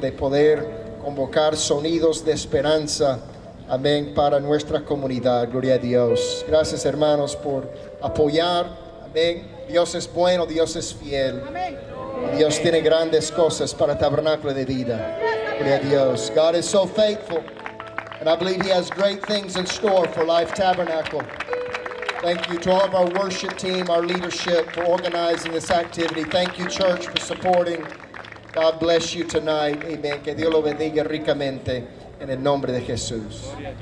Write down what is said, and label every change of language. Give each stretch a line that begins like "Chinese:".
Spanish: De poder convocar sonidos de esperanza. Amén, para nuestra comunidad. Gloria a Dios. Gracias, hermanos, por apoyar. Amén. Dios es bueno, Dios es fiel. Y Dios tiene grandes cosas para Tabernáculo de Vida. Gloria a Dios.
English: God is so faithful. And I believe He has great things in store for Life Tabernacle. Thank you to all of our worship team, our leadership for organizing this activity. Thank you, church, for supporting. God bless you tonight. Amen.
Spanish: Que Dios lo bendiga ricamente en el nombre de Jesús.